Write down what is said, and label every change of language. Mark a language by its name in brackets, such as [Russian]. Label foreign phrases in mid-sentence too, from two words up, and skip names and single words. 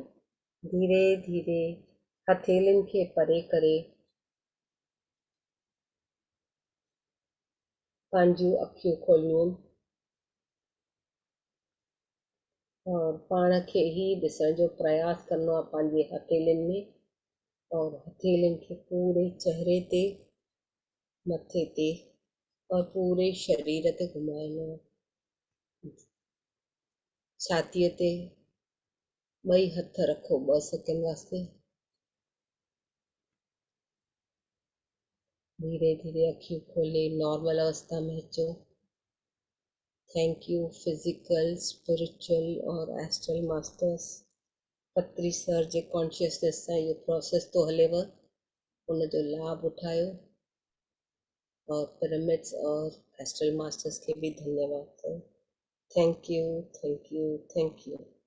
[Sindhi] धीरे धीरे हथेलियुनि खे परे करे पंहिंजूं अखियूं खोलियूं और पाण खे ही ॾिसण जो प्रयास करिणो आहे पंहिंजे हथेलियुनि में और हथेलियुनि खे पूरे चेहरे ते, मथे ते और पूरे शरीर ते घुमाइणो आहे। छातीअ ते ॿई हथ रखो 2 सेकंड वास्ते। धीरे धीरे अखियूं खोले नॉर्मल अवस्था में अचो। [English] thank you physical, spiritual और astral masters. [Sindhi] पत्री सर जे कॉन्शियसनेस सां इहो प्रोसेस तो हलेव, उनजो लाभ उठायो। और पिरामिड्स और [English] astral masters [Sindhi] के भी धन्यवाद कयो। [English] thank you, thank you, thank you.